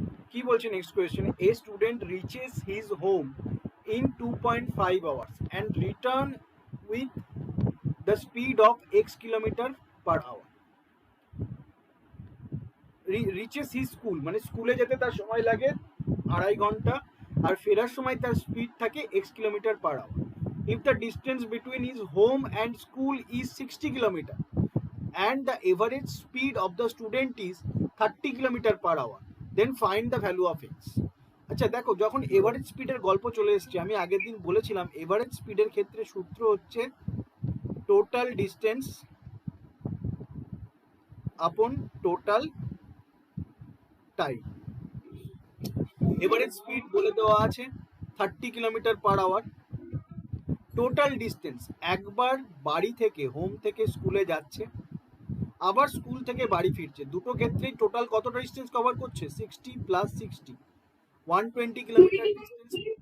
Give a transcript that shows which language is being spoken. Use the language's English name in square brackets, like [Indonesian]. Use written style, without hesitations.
[Bangla] কি বলছে [English] Next question, a student reaches his home in 2.5 hours and return with the speed of x kilometre per hour. [Bangla] Reaches his school মানে স্কুলে যেতে তার সময় লাগে 2.5 ঘন্টা, আর ফেরার সময় তার স্পিড থাকে x kilometre per hour. [English] If the distance between his home and school is 60 kilometer and the average speed of the student is 30 kilometer per hour, then find the value of x. [Bangla] আচ্ছা দেখো, যখন average স্পিডের গল্প চলে এসছে, আমি আগের দিন বলেছিলাম এভারেজ স্পিডের ক্ষেত্রে সূত্র হচ্ছে টোটাল ডিস্টেন্স আপন টোটাল টাইম। এভারেজ স্পিড বলে দেওয়া আছে 30 kilometre per hour, total distance একবার বাড়ি থেকে হোম থেকে স্কুলে যাচ্ছে, আবার স্কুল থেকে বাড়ি ফিরছে, দুটো ক্ষেত্রেই টোটাল কতটা ডিস্টেন্স কভার করছে, 60 প্লাস 60, 120 কিলোমিটার ডিস্টেন্স।